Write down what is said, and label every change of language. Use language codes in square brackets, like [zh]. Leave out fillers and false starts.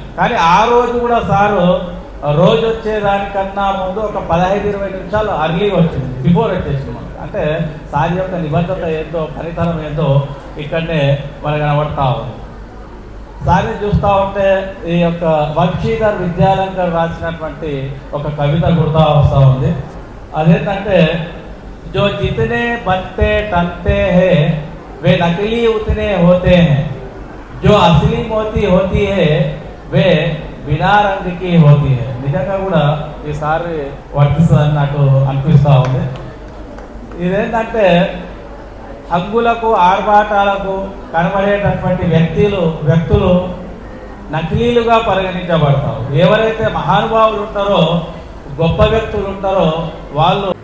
[te] కానీ ఆ రోజు కూడా సారు రోజు వచ్చేదానికన్నా ముందు ఒక 15-20 నిమిషాలు అర్లీ వచ్చింది, బిఫోర్ వచ్చేసింది మనకు. అంటే సార్ యొక్క నిబద్ధత ఏందో పనితనం ఏందో ఇక్కడనే మనకు కనబడతా ఉంది. సార్ని చూస్తూ ఉంటే ఈ యొక్క వంశీధర్ విద్యాలంకర్ రాసినటువంటి ఒక కవిత గుర్తా వస్తూ ఉంది. [hi] అదేంటంటే जो जितने बनते टनते हैं वे नकली उतने होते हैं, जो असली मोती होती है वे बिना रंग की होती है. [te] నిజంగా కూడా ఈసారి వర్తిస్తుందని నాకు అనిపిస్తూ ఉంది. ఇదేంటంటే హంగులకు ఆర్భాటాలకు కనబడేటటువంటి వ్యక్తులు నకిలీలుగా పరిగణించబడతారు. ఎవరైతే మహానుభావులు ఉంటారో గొప్ప వ్యక్తులు ఉంటారో వాళ్ళు.